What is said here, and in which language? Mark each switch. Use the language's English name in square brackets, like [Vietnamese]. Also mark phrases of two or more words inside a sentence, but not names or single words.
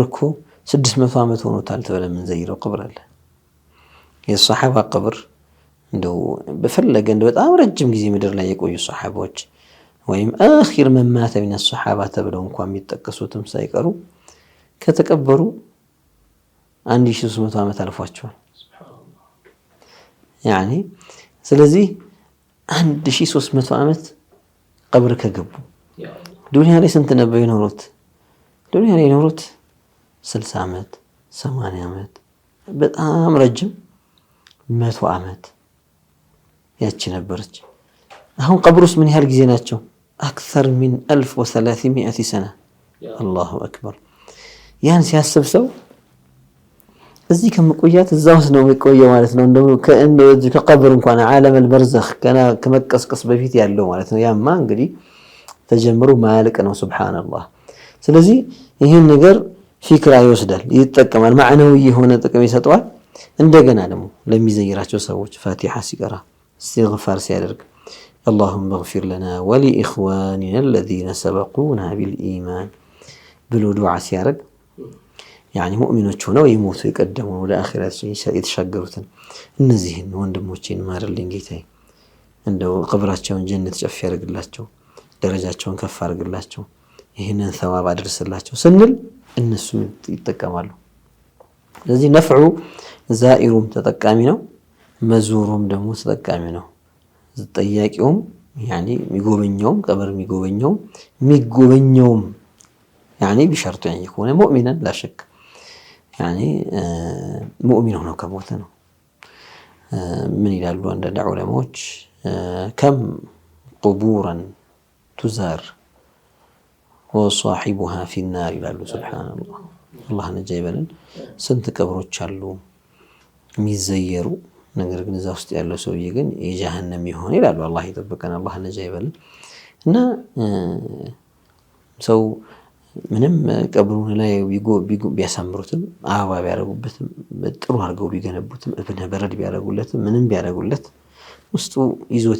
[Amharic] እኮ 600 ዓመት ሆኖታል ተብለን መንዘይረው ቀብር አለ። የሷሐባ ቀብር እንደው በፈለገ እንደው በጣም ረጅም ጊዜ ምድር ላይ የቆዩ ሷሐቦች ወይም [Arabic] آخر من مات من الصحابة [Amharic] ተብለው እንኳን የሚጠቀሱትም ሳይቀሩ ከተቀበሩ 1300 ዓመት አልፏቸዋል። ያኒ ስለዚህ 1300 ዓመት ቀብር ከገቡ ዱንያ ላይ ስንት ነበር የኖሩት? ዱንያ ላይ የኖሩት 60 ዓመት 80 ዓመት በጣም ረጅም 100 ዓመት ያቺ ነበረች። አሁን ቀብር ውስጥ ምን ያህል ጊዜ ናቸው? [Arabic] أكثر من 1300 سنة الله أكبر [Amharic] ያን ሲያስብ ሰው እዚህ ከመቆያት እዛው ነው የሚቆየው ማለት ነው። እንደው ከቀብር እንኳን ዓለም البرزخ ከመቀስቀስ በፊት ያለው ማለት ነው። ያማ እንግዲህ ተጀምሮ ማያልቅ ነው ሱብሃንአላህ። ስለዚህ ይህን ነገር ፊክራ ይወስዳል፣ ይጠቀማል፣ ማዕናዊ የሆነ ጥቅም ይሰጠዋል። እንደገና ደግሞ ለሚዘይራቸው ሰዎች ፋቲሓ ሲቀራ استغفار ሲያደርግ اللهم [Arabic] اغفر لنا ولإخواننا الذين سبقونا بالإيمان بلو دعاء سيارك يعني مؤمنوች [Amharic] ሆነው ይሞቱ ይቀደሙ ወደ አኺራት የተሻገሩትን እነዚህን ወንድሞቼን ማርልኝ ጌታዬ፣ እንደው ቀብራቸውን ጀነት ጨፍ ያርግላቸው፣ ደረጃቸውን ከፍ አርግላቸው፣ ይሄንን ሰዋብ አድርስላቸው ስንል እነሱ ይጠቀማሉ። ስለዚህ ነፍዑ ዛኢሩም ተጠቃሚ ነው፣ መዙሩም ደግሞ ተጠቃሚ ነው። ጠያቂውም يعني የሚጎበኘውም ቀብር የሚጎበኘውም [Arabic] يعني بشرط يعني يكون مؤمنا لا شك يعني مؤمن [Amharic] ሆኖ ከሞተ ነው። ምን ይላሉ አንዳንድ ዑለማዎች [Arabic] كم قبورا تزار وصاحبها في النار [Amharic] ይላሉ። [Arabic] سبحان الله الله [Amharic] ነጃ ይበለን። ስንት ቀብሮች አሉ የሚዘየሩ ነገር ግን እዛ ውስጥ ያለው ሰውዬ ግን የጀሃነም ይሆን ይላሉ። አላህ ይጠብቀን፣ አላህ ነጃ ይበለን። እና ሰው ምንም ቀብሩን ላይ ቢያሳምሩትም አበባ ቢያረጉበትም ጥሩ አድርገው ቢገነቡትም እብነ በረድ ቢያረጉለትም ምንም ቢያረጉለት ውስጡ ይዞት